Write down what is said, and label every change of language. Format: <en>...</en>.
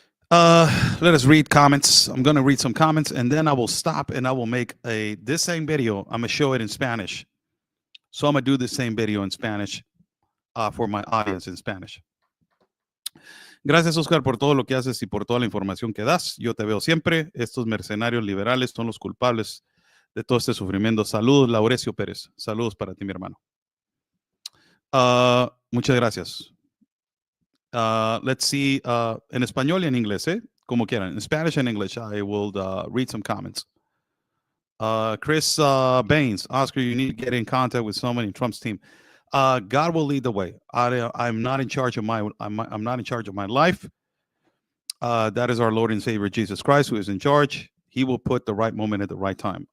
<en>Let us read comments. I'm going to read some comments, and then I will stop and I will make this same video. I'm going to show it in Spanish. So I'm going to do the same video in Spanish for my audience in Spanish.</en> <es>Gracias, Oscar, por todo lo que haces y por toda la información que das. Yo te veo siempre. Estos mercenarios liberales son los culpables de todo este sufrimiento. Saludos, Laurecio Pérez. Saludos para ti, mi hermano. Muchas gracias.</es> <en>Let's see,</en> <es>en español y en inglés, como quieran.</es> <en>In Spanish and English, I will read some comments. Chris Baines, Oscar, you need to get in contact with someone in Trump's team. God will lead the way. I'm not in charge of I'm not in charge of my life. That is our Lord and Savior Jesus Christ who is in charge. He will put the right moment at the right time.</en>